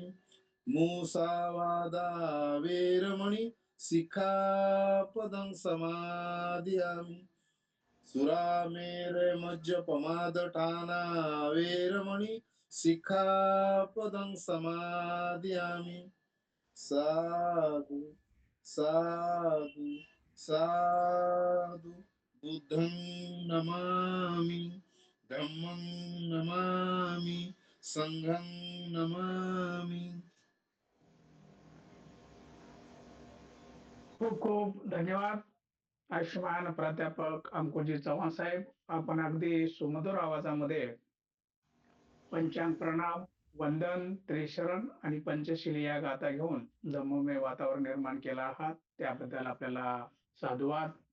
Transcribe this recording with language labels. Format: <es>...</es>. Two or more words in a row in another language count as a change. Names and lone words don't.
<pi>मुसावादा वेरमणि सिक्खापदं समादियामि. सुरामेरय मज्जपमादठाना वेरमणि सिक्खापदं समादयामि साधु साधु साधु बुद्धं नमामि धम्मं नमामि संघं नमामि.</pi> <mr>खूप खूप धन्यवाद. आयुष्यमान प्राध्यापक अंकुजी चव्हाण साहेब, आपण अगदी सुमधुर आवाजामध्ये पंचांग प्रणाम, वंदन, त्रिशरण आणि पंचशील या गाथा घेऊन धम्ममय वातावरण निर्माण केलं आहात, त्याबद्दल आपल्याला साधुवाद.</mr>